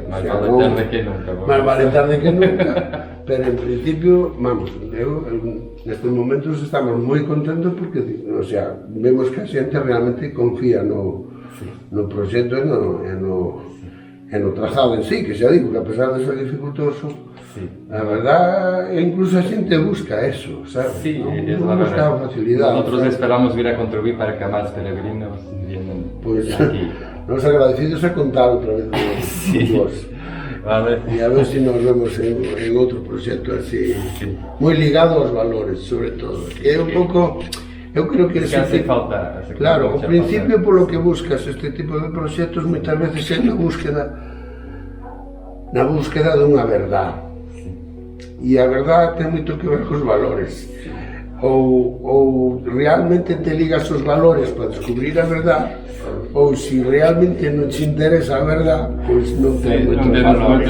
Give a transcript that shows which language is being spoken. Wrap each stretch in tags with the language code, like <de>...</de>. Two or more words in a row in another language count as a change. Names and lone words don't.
<es>Más vale tarde que nunca. Más vale tarde que nunca, pero en principio, vamos,</es> <gl>nestes momentos estamos moi contentos porque,</gl> <es>o sea,</es> <gl>vemos que a xente realmente confía no proxecto e no trazado en sí, que xa digo que a pesar de ser dificultoso, a verdad, incluso a xente busca eso, sabes?</gl> <es>Sí, es la verdad. Busca facilidad. Nosotros esperamos vir a contribuir para que más peregrinos vienen aquí.</es> <gl>Nos agradecidos a contar outra vez vos. Vale. E a ver se nos vemos en outro proxecto así, moi ligado aos valores, sobre todo. Que é un pouco, eu creo que</gl> <es>hace falta.</es> <gl>Claro, o principio polo que buscas este tipo de proxectos moitas veces é na búsqueda dunha verdade. E a verdade ten moito que ver cos valores. Ou realmente te ligas aos valores para descubrir a verdade, ou se realmente non te interesa a verdade, pois non ten moitos valores.</gl>